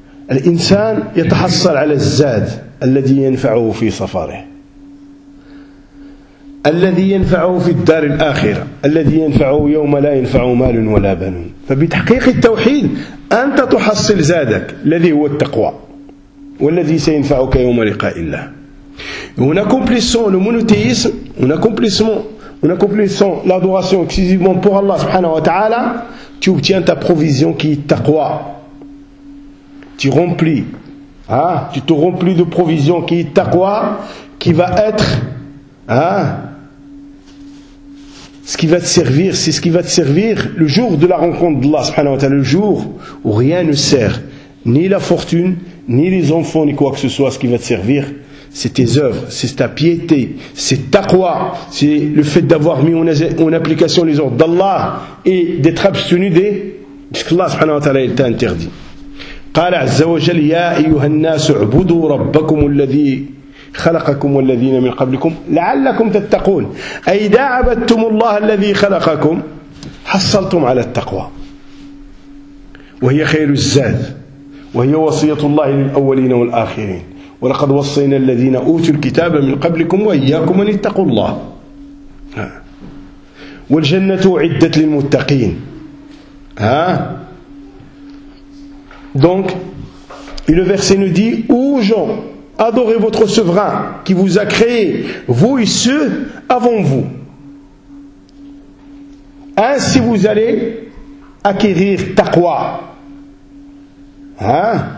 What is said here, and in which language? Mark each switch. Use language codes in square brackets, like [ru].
[ar] الإنسان يتحصل على الزاد الذي ينفعه في سفره، الذي ينفعه في الدار الآخرة، الذي ينفعه يوم لا ينفع مال ولا بنون. فبتحقيق التوحيد أنت تحصل زادك الذي هو التقوى والذي سينفعك يوم لقاء الله. [fr] هنا accomplissons le monothéisme, un accomplissement l'adoration exclusivement pour Allah سبحانه وتعالى, tu obtiens ta provision qui est taqwa. Tu remplis, hein, tu te remplis de provisions qui est taqwa, qui va être, hein, ce qui va te servir, c'est ce qui va te servir le jour de la rencontre d'Allah subhanahu wa ta'ala, le jour où rien ne sert, ni la fortune, ni les enfants, ni quoi que ce soit, ce qui va te servir, c'est tes œuvres, c'est ta piété, c'est taqwa, c'est le fait d'avoir mis en application les ordres d'Allah et d'être abstenu de ce qu'Allah subhanahu wa ta'ala il t'a interdit. [ar] قال عز وجل يا أيها الناس اعبدوا ربكم الذي خلقكم والذين من قبلكم لعلكم تتقون. أي إذا عبدتم الله الذي خلقكم حصلتم على التقوى وهي خير الزاد وهي وصية الله للأولين والآخرين. ولقد وصينا الذين أوتوا الكتاب من قبلكم وإياكم أن اتقوا الله والجنة أعدت للمتقين. [fr] ها Donc, et le verset nous dit, ô gens, adorez votre souverain qui vous a créé, vous et ceux avant vous. Ainsi vous allez acquérir taqwa. Hein?